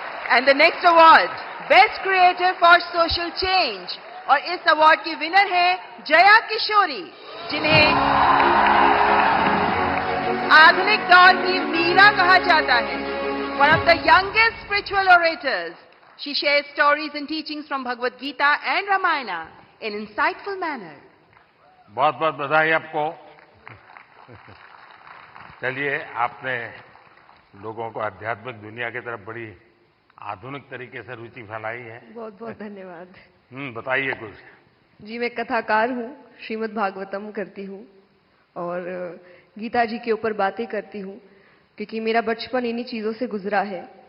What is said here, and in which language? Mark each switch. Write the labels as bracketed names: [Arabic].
[English] And the next award, Best Creator for Social Change, [Hindi] और इस award की winner है जया किशोरी, जिन्हें आधुनिक दौर की मीरा कहा जाता है। [English] One of the youngest spiritual orators, she shares stories and teachings from Bhagavad Gita and Ramayana in insightful manner. [Hindi] बहुत बहुत बधाई आपको। चलिए, आपने लोगों को आध्यात्मिक दुनिया की तरफ बड़ी आधुनिक तरीके से रुचि फैलाई है। बहुत बहुत धन्यवाद। बताइए कुछ। जी, मैं कथाकार हूँ, श्रीमद् भागवतम करती हूँ और गीता जी के ऊपर बातें करती हूँ, क्योंकि मेरा बचपन इन्हीं चीज़ों से गुजरा है।